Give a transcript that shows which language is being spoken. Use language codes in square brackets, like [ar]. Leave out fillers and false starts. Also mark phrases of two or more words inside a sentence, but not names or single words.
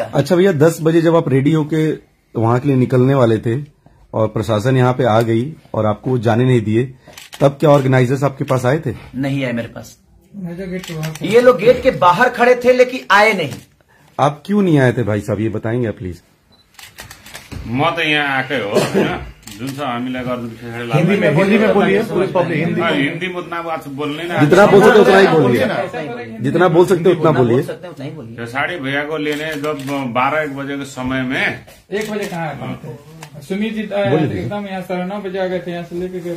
[hi] अच्छा भैया, 10 बजे जब आप रेडी होके वहां के लिए निकलने वाले थे और प्रशासन यहाँ पे आ गई और आपको जाने नहीं दिए, तब क्या ऑर्गेनाइजर्स आपके पास आए थे? नहीं आए मेरे पास, ये लोग गेट के बाहर खड़े थे लेकिन आए नहीं। आप क्यों नहीं आए थे भाई साहब, ये बताएंगे प्लीज? [ne] म त यहाँ आएकै हो होइन, जुन छ हामीलाई [hi] हिंदी में बोलिए, पूरे पब्लिक हिंदी में उतना बात बोल्ने ना, जितना बोल सकते उतना ही बोलिए, जितना बोल सकते उतना बोलिए। खेसारी भैया को लेने जब 12-1 बजे के समय में, 1 बजे कहाँ सुमित जी एकदम यहाँ 9:30 बजे आ गए थे, यहाँ से लेके गए